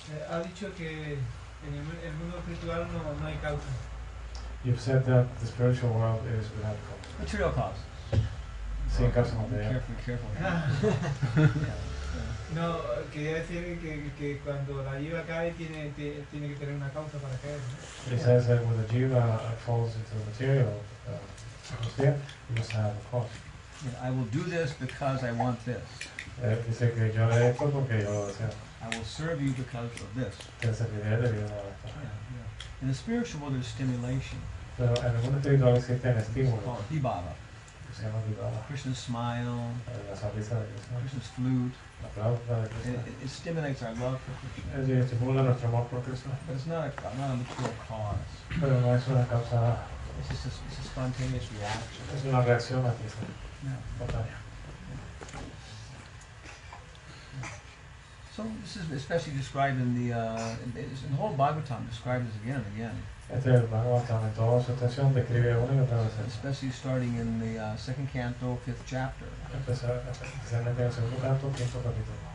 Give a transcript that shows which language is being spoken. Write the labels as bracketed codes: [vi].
[es] Ha dicho que en el mundo espiritual no hay causa. [en] You've said that the spiritual world is without cause. Material causes. [es] Sin causa [en] Be [es] material. [en] careful. [es] No, quería decir que cuando la jiva cae tiene que tener una causa para caer, ¿no? [en] He says that when the jiva falls into the material atmosphere, you must have a cause. Yeah, I will do this because I want this. [es] Dice que yo haré esto porque yo lo deseo. [en] I will serve you because of this. [es] Que serviré debido a esto. [en] In the spiritual world, there's stimulation. [es] Pero en el mundo espiritual existen [en] It's [es] estímulos. [en] called Vibhava. [es] Que se llaman vibhava. [en] Krishna's smile, [es] La sonrisa de Krishna. [en] Krishna's flute. [es] La flauta de Krishna. [en] It stimulates our love for Krishna. [es] Estimula nuestro amor por Krishna. [en] But it's not a material cause. [es] Pero no es una causa, [en] It's just it's a spontaneous reaction. [es] es una reacción a Krishna. [en] Yeah. [es] Espontánea. [en] So this is especially described in the whole Bhagavatam described this again and again. [es] Este es el Bhagavatam en toda su extensión describe una y otra vez esto. Especially starting in the second canto, 5th chapter. Especialmente en el segundo canto, quinto capítulo.